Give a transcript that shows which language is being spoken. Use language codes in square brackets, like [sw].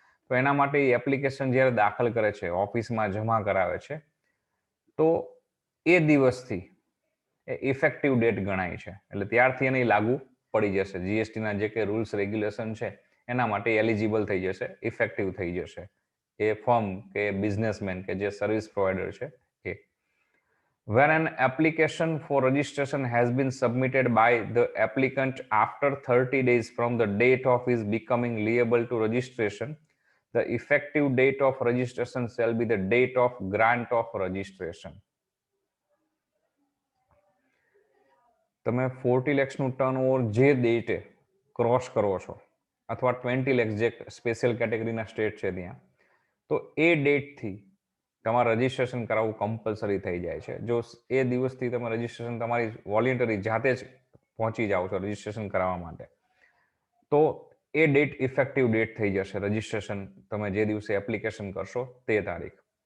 [gu] તો એના માટે એપ્લિકેશન જ્યારે દાખલ કરે છે, ઓફિસમાં જમા કરાવે છે, તો એ દિવસથી એ ઇફેક્ટિવ ડેટ ગણાય છે. એટલે ત્યારથી એને લાગુ પડી જશે. જીએસટીના જે કે રૂલ્સ રેગ્યુલેશન છે એના માટે એલિજિબલ થઈ જશે, ઇફેક્ટિવ થઈ જશે એ ફર્મ કે બિઝનેસમેન કે જે સર્વિસ પ્રોવાઈડર છે એ. [en] When an application for registration has been submitted by the applicant after 30 days from the date of his becoming liable to registration, the effective date of registration shall be the date of grant of registration. [gu] તમે 40 લેક્સનું turnover જે ડેટે cross કરો છો, અથવા 20 લેક્સ જે special કેટેગરીના state છે ત્યાં, તો એ ડેટથી તમારે રજીસ્ટ્રેશન કરાવવું કમ્પલસરી થઈ જાય છે. જો એ દિવસથી તમે રજીસ્ટ્રેશન તમારી વોલેન્ટરી જાતે જ પહોંચી જાઓ છો રજીસ્ટ્રેશન કરાવવા માટે, તો એ ડેટ ઇફેક્ટિવ ડેટ થઈ જશે રજીસ્ટ્રેશન તમે જે દિવસે એપ્લિકેશન કરશો તે તારીખ.